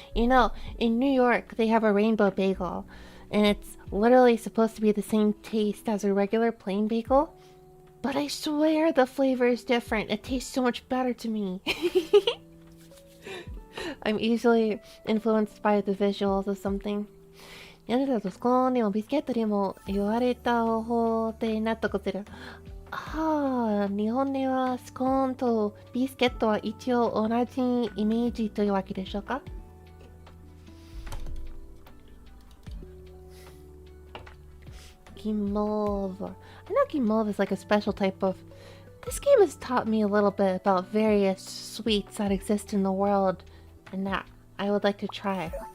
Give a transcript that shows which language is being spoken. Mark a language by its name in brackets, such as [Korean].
[English] You know, in New York, they have a rainbow bagel. And it's literally supposed to be the same taste as a regular plain bagel. But I swear the flavor is different. It tastes so much better to me. I'm easily influenced by the visuals of something. [Japanese] 屋根だとスコーンでもビスケットでも言われた方で納得する。はあ、日本ではスコーンとビスケットは一応同じイメージというわけでしょうか？Guimauve. [English] I know guimauve is like a special type of... This game has taught me a little bit about various sweets that exist in the world and that I would like to try.